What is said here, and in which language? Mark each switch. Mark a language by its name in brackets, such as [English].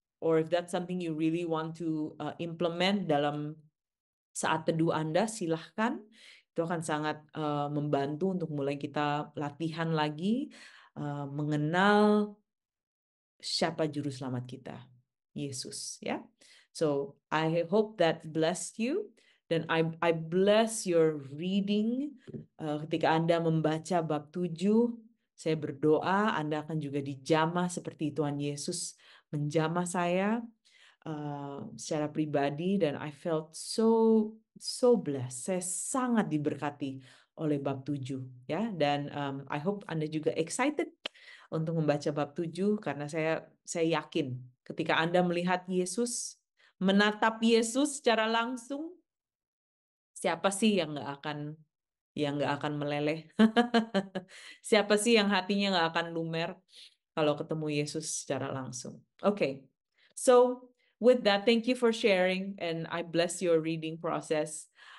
[English] or if that's something you really want to implement [Indonesian] dalam saat teduh Anda, silahkan. Itu akan sangat membantu untuk mulai kita latihan lagi, mengenal siapa juru selamat kita, Yesus, ya. [English] So I hope that blessed you, dan I bless your reading. [Indonesian] Ketika Anda membaca bab 7, saya berdoa Anda akan juga dijamah seperti Tuhan Yesus menjamah saya secara pribadi, dan [English] I felt so blessed. [Indonesian] Saya sangat diberkati oleh bab 7, ya. Dan [English] I hope [Indonesian] Anda juga excited untuk membaca bab 7, karena saya yakin ketika Anda melihat Yesus, menatap Yesus secara langsung, siapa sih yang nggak akan meleleh? Siapa sih yang hatinya nggak akan lumer kalau ketemu Yesus secara langsung? [English] Okay, so with that, thank you for sharing, and I bless your reading process.